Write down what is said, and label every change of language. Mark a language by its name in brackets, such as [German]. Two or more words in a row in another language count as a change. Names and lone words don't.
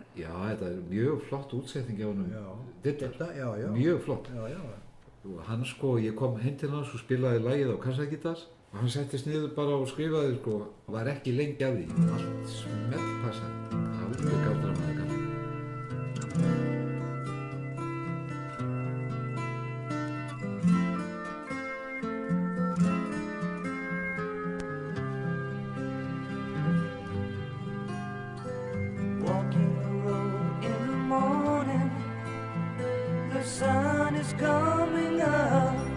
[Icelandic] Já, þetta er mjög flott útsetning á honum. Þetta, já. Mjög flott. Já. Og hann sko, ég kom heim til hans og spilaði lagið á kassagítar og hann settist niður bara og skrifaði sko, var ekki lengi af því, allt smellpassa, alveg galdramaður kall. [English] Walking the road in the morning, the sun is coming up.